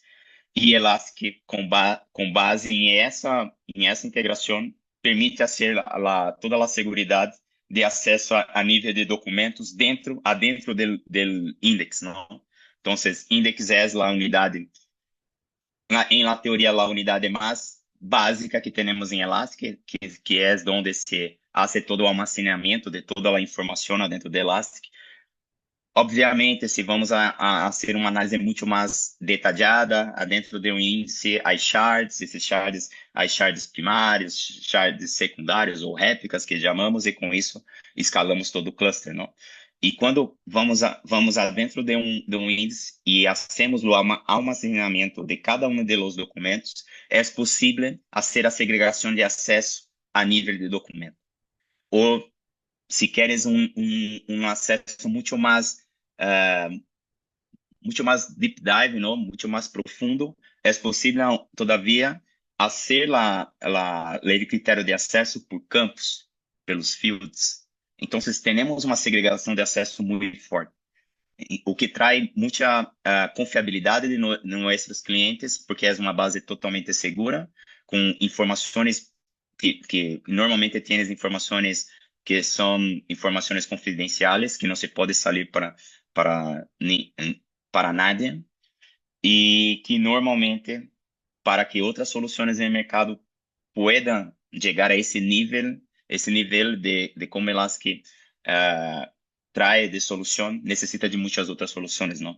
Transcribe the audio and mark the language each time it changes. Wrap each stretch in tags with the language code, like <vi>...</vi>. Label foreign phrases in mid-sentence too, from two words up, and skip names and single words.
<es>Y Elastic, con base en esa integración, permite hacer toda la seguridad de acceso</es> <pt>a nível de</pt> <es>documentos adentro del index, ¿no? Entonces, index es la unidad, en la teoría, la unidad más básica que tenemos en Elastic, que es donde se hace todo o almacenamiento de</es> <pt>toda a informação</pt> <es>dentro de Elastic.</es> <pt>Obviamente, se</pt> <es>vamos a hacer</es> <pt>uma análise muito mais detalhada, dentro de um índice, as shards, as shards primários, shards secundários ou réplicas que chamamos, e com isso escalamos todo o cluster, não? E quando vamos dentro de um índice e hacemos o almacenamento de cada um dos documentos, é possível fazer a segregação de acesso a nível de documento. Ou, se queres um acesso muito mais</pt> <en>deep dive,</en> <es>¿no? Mucho más profundo, es posible todavía hacer el criterio de acceso por campos, pelos fields.</es> <pt>Entonces, tenemos uma segregação de acesso muito forte, o que</pt> <es>trae mucha</es> <pt>confiabilidade de nossos clientes, porque é uma base totalmente segura, com informações que normalmente tienes informações que são informações confidenciais, que não se pode sair</pt> <es>para nadie,</es> <pt>e que normalmente, para que outras soluções no mercado puedan chegar a esse nível de como Elastic trae de solução, necessita de muitas outras soluções, não?</pt>